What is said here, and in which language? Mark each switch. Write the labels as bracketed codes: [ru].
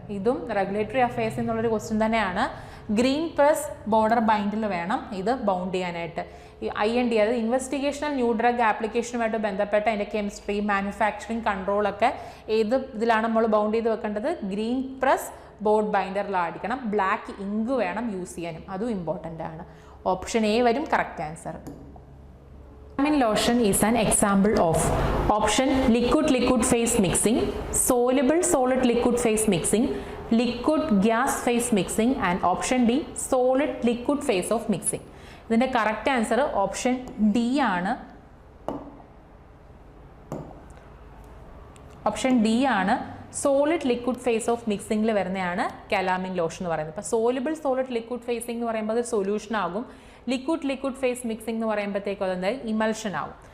[ml] ഇതും regulatory affairs എന്നുള്ളൊരു question തന്നെയാണ്. ഗ്രീൻ പ്രസ് ബോർഡർ ബൈൻഡിൽ വേണം ഇത് ബൗണ്ട് ചെയ്യാനായിട്ട്. ഈ IND അതായത് ഇൻവെസ്റ്റിഗേഷണൽ ന്യൂ ഡ്രഗ് ആപ്ലിക്കേഷനുമായിട്ട് ബന്ധപ്പെട്ട അതിൻ്റെ കെമിസ്ട്രി മാനുഫാക്ചറിങ് കൺട്രോളൊക്കെ ഏത് ഇതിലാണ് നമ്മൾ ബൗണ്ട് ചെയ്ത് വെക്കേണ്ടത്? Green press board ബൈൻഡറിലായിരിക്കണം. Black ink വേണം യൂസ് ചെയ്യാനും, അതും ഇമ്പോർട്ടൻ്റ് ആണ്. ഓപ്ഷൻ എ വരും correct answer. [en] Calamine lotion is an example of option liquid phase mixing, soluble solid liquid phase mixing, liquid gas phase mixing and option D solid liquid phase of mixing. [ml] ഇതിൻ്റെ correct answer option D ആണ്. Option D ആണ്. Solid liquid face of മിക്സിംഗിൽ വരുന്നതാണ് calamine lotion എന്ന് പറയുന്നത്. ഇപ്പോൾ soluble solid liquid facing എന്ന് പറയുമ്പോൾ അത് സൊല്യൂഷൻ ആകും. ലിക്വിഡ് ഫേസ് മിക്സിംഗ് എന്ന് പറയുമ്പോഴത്തേക്കും അതെന്തായാലും ഇമൽഷൻ ആകും.